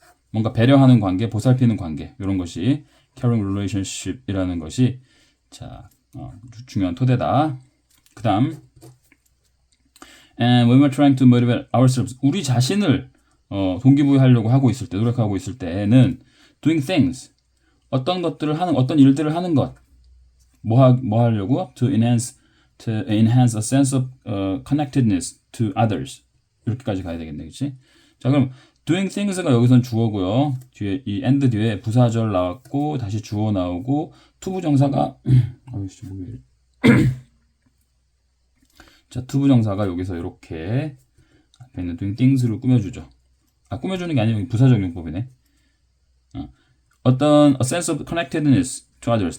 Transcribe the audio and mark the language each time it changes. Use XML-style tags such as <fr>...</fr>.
<ko>뭔가 배려하는 관계, 보살피는 관계 이런 것이</ko> <en>caring relationship</en> <ko>이라는 것이 자 중요한 토대다. 그 다음</ko> <en>and when we're trying to motivate ourselves</en> <ko>우리 자신을 동기부여하려고 하고 있을 때 노력하고 있을 때는</ko> <en>doing things</en> <ko>어떤 일들을 하는 것 뭐 하려고</ko> <en>to enhance to enhance a sense of connectedness to others.</en> <ko>이렇게까지 가야 되겠네, 그렇지? 자, 그럼</ko> <en>doing things</en> <ko>가 여기선 주어고요. 뒤에 이 and 뒤에 부사절 나왔고 다시 주어 나오고 투부정사가 아이씨 뭐야. 자, 투부정사가 여기서 이렇게 앞에 있는</ko> <en>doing things</en> <ko>를 꾸며주죠. 꾸며주는 게 아니고 부사적 용법이네. 어떤</ko> <en>a sense of connectedness to others.</en>